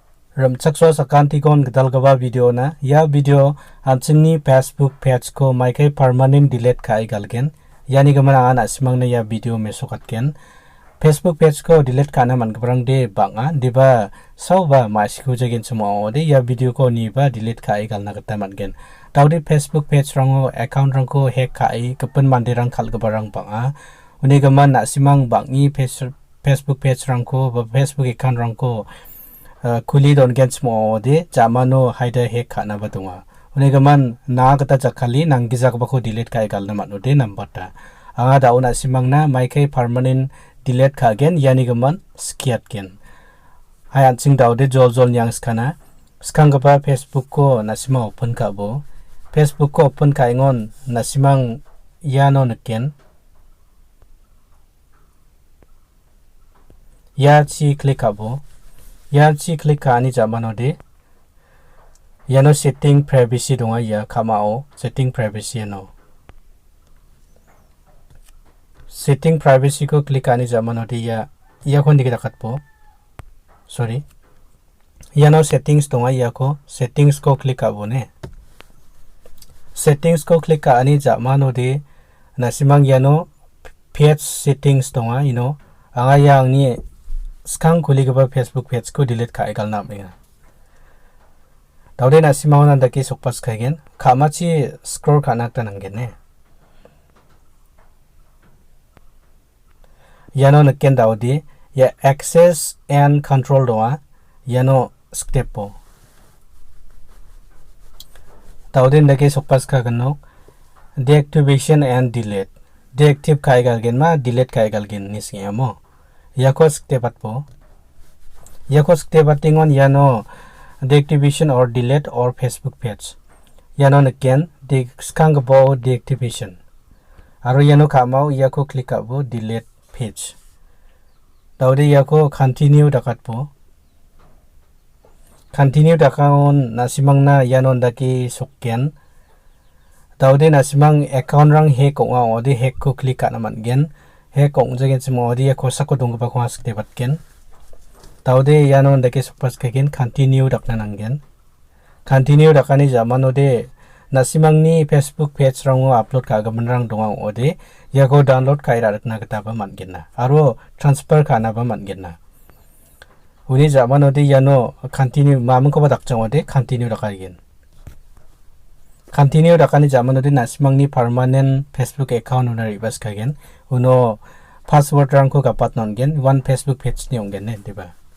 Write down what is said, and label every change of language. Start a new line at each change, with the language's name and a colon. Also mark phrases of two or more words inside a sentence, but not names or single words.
Garo: Ramchakso sakantikon gadalgaba video na ya video anchingni Facebook page ko Maikai
English: permanent delete
Garo: kai galgen yani gamana ana simangna ya video mesokatken Facebook page ko delete kana man gabrang de banga diba sauba masiku jagin sumo de ya video ko ni ba delete kai galna gata mangen tawdi Facebook page rango account rangko hack kai kapan mandirang khalgabarang banga uni gaman na simang bangi Facebook page rangko ba Facebook account rangko kuli don gens mo de jamano haida he khana batunga unegaman na kata jakali nanggijak bako delete kai galna manu de nambata anga dauna simangna Maikai
English: permanent delete
Garo: khagen yani gaman skiat gen hayan sing daude jol yang skana skangaba Facebook ko nasima open ka bo Facebook ko open kai ngon nasimang yano neken ya chi click abo ya chi click ka ani jamano de yano
English: setting privacy
Garo: donga ya kamao
English: setting privacy
Garo: no
English: setting privacy
Garo: ko click ani jamano de ya kon dikita katpo sorry yano settings donga ya ko settings ko click abo ne settings ko click ka ani jamano de nasimang yano
English: page settings
Garo: donga anga yang ni skang kuli gaba Facebook page ko delete ka egal nam inga daude nasimao nanda ki sokpas khagen khamachi scroll kana ta nangen ne yano naken daude ya
English: access and control
Garo: doa yano step po daude ndake sokpas khagen no
English: deactivation and delete
Garo: deactive ka egal gen ma delete ka egal gen nisngi amo yakos tepat po yakos tepatingon yano
English: deactivation or delete or Facebook page
Garo: yano again de skang bo deactivation aro yano kamau yako click abo
English: delete page
Garo: daude yako continue dakat po continue dakaon nasimangna yano daki sokken daude nasimang account rang hack onga ode hack ko click kana man gen he kong jagen simo dia kosa ko dong ba ko askte batken taude yano ndake sokpas kegen continue dakna nangen continue dakani jamano de nasimangni Facebook page rango upload ka gamanrang dongang ode yago download kaira rakna gata ba mangenna aro transfer kana ba mangenna uni jamano de yano continue mamung ko ba dakjang ode continue dakagen continue dakani jamano de nasimangni
English: permanent Facebook account
Garo: una ribas kagen uno password rangko kapat nongen one Facebook page ni ongen ne diba